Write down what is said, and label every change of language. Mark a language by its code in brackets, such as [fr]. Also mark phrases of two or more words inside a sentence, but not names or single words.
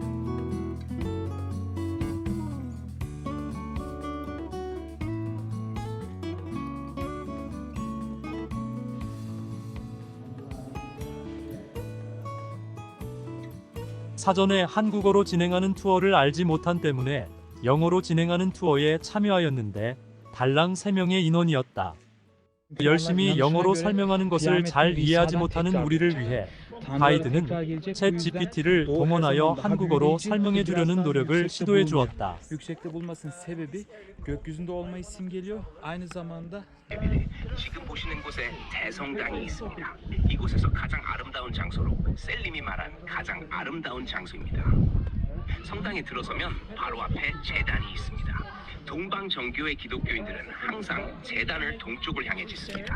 [ko] 사전에 한국어로 진행하는 투어를 알지 못한 때문에 영어로 진행하는 투어에 참여하였는데 달랑 3명의 인원이었다. 열심히 영어로 설명하는 것을 잘 이해하지 못하는 우리를 위해 가이드는 챗 GPT를 동원하여 한국어로 설명해 주려는 노력을 시도해 주었다. [tr] Yüksekte bulmasının sebebi gökyüzünde olmayı simgeliyor. Aynı zamanda [ko] 지금 보시는 곳에 대성당이 있습니다. 이곳에서 가장 아름다운 장소로 셀림이 말한 가장 아름다운 장소입니다. 성당에 들어서면 바로 앞에 제단이 있습니다. 동방 정교의 기독교인들은 항상 제단을 동쪽을 향해 짓습니다.